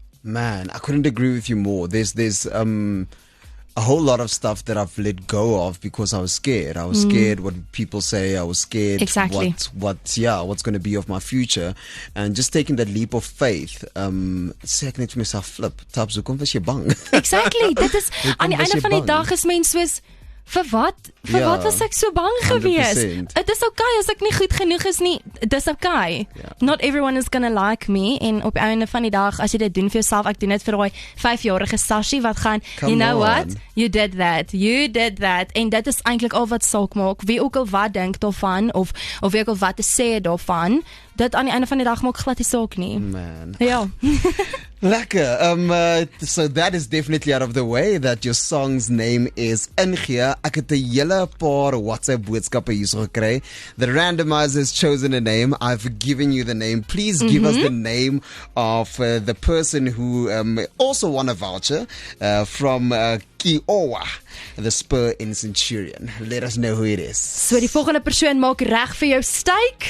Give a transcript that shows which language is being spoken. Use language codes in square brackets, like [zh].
[en] Man, I couldn't agree with you more. There's a whole lot of stuff that I've let go of because I was scared. I was scared what people say. I was scared what's going to be of my future. And just taking that leap of faith, [af] sê ek net vir myself, flip, Tabs, hoekom was jy bang? Exactly, dit is, aan die einde van die dag is mens soos, vir wat was ek so bang gewees? Dit is okay as ek nie goed genoeg is nie. Dis okay. [en] Not everyone is gonna like me. [af] En op einde van die dag, as jy dit doen vir jouself, ek doen dit vir daai 5-jarige Sashi wat gaan, [en] you know what? You did that. [af] En dit is eintlik al wat saak maak. Wie ook al wat dink daarvan of wie ook al wat te sê daarvan, dit aan die einde van die dag maak glad nie saak nie. [en] Man. [af] Ja. Lekker. [en] So that is definitely out of the way that your song's name is Ingee. [af] Ek het 'n hele paar WhatsApp boodskappe hierso gekry. [en] The randomizer has chosen a name. I've given you the name. Please give us the name of the person who also won a voucher from Kiowa, the Spur in Centurion. Let us know who it is. [af] So die volgende persoon maak reg vir jou steak.